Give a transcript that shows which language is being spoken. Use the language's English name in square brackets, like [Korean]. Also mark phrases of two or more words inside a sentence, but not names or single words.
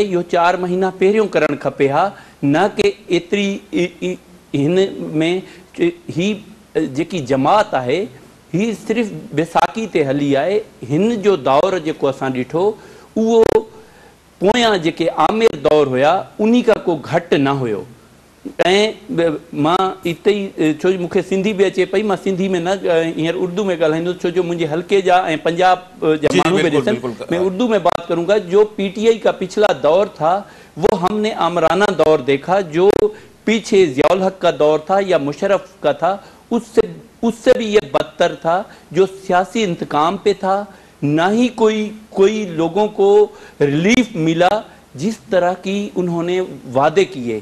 [Sindhi] यो 4 महीना पहिरियों करण खपे हा, न कि एतरी हिन में ही जेकी जमात है ही सिर्फ़ बैसाखी ते हली है। हिन जो दौर जेको असां ॾिठो उहो पोयां जेके आमिर दौर हुया उन्हीं का को घटि न हुयो। मां इते ही छो मूंखे सिंधी भी अचे पई, मां सिंधी में न हींअर उर्दू में ॻाल्हाईंदुसि छो जो मुंहिंजे हल्के जा ऐं पंजाब जा माण्हू भी ॾिसनि। [Urdu] میں اردو میں بات کروں گا۔ جو PTI کا پچھلا دور تھا وہ ہم نے آمرانہ دور دیکھا، جو پیچھے ضیاء الحق کا دور تھا یا مشرف کا تھا، اس سے بھی یہ بدتر تھا، جو سیاسی انتقام پہ تھا. نہ ہی کوئی لوگوں کو ریلیف ملا جس طرح کی انہوں نے وعدے کیے.